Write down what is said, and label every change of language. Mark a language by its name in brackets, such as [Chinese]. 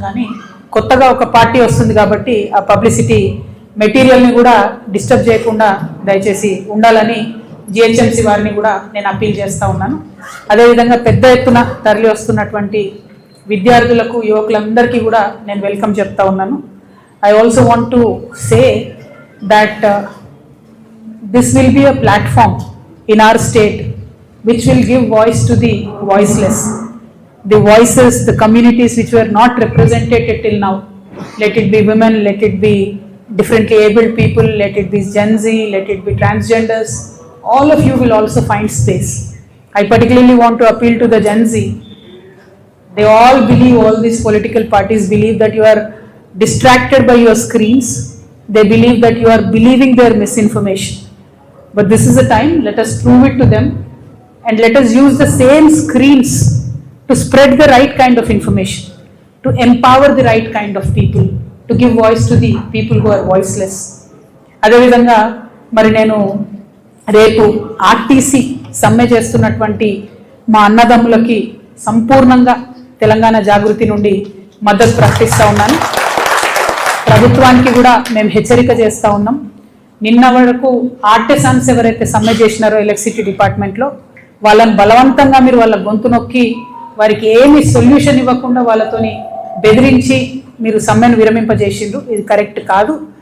[Telugu] కానీ కొత్తగా ఒక పార్టీ వస్తుంది కాబట్టి ఆ పబ్లిసిటీ మెటీరియల్ని కూడా డిస్టర్బ్ చేయకుండా దయచేసి ఉండాలని జిహెచ్ఎంసీ వారిని కూడా నేను అప్పీల్ చేస్తూ ఉన్నాను. అదేవిధంగా పెద్ద ఎత్తున తరలి వస్తున్నటువంటి విద్యార్థులకు, యువకులందరికీ కూడా నేను వెల్కమ్ చెప్తా ఉన్నాను. [English] I also want to say that this will be a platform in our state which will give voice to the voiceless, the voices, the communities which were not represented till now. Let it be women, let it be differently abled people, let it be Gen Z, let it be transgenders. All of you will also find space. I particularly want to appeal to the Gen Z. They all believe, all these political parties believe that you are distracted by your screens. They believe that you are believing their misinformation. But this is a time, let us prove it to them. And let us use the same screens to spread the right kind of information, to empower the right kind of people, to give voice to the people who are voiceless. [Telugu] అదేవిధంగా మరి నేను రేపు RTC సమ్మె చేస్తున్నటువంటి మా అన్నదమ్ములకి సంపూర్ణంగా తెలంగాణ జాగృతి నుండి మద్దతు ప్రకటిస్తూ ఉన్నాను. ప్రభుత్వానికి కూడా మేము హెచ్చరిక చేస్తూ ఉన్నాం. నిన్న వరకు ఆర్టిసాన్స్ ఎవరైతే సమ్మె చేసినారో ఎలక్ట్రిసిటీ డిపార్ట్మెంట్లో, వాళ్ళని బలవంతంగా మీరు వాళ్ళ గొంతు నొక్కి వారికి ఏమి సొల్యూషన్ ఇవ్వకుండా వాళ్ళతోని బెదిరించి మీరు సమ్మెను విరమింపజేసిండ్రు. ఇది కరెక్ట్ కాదు.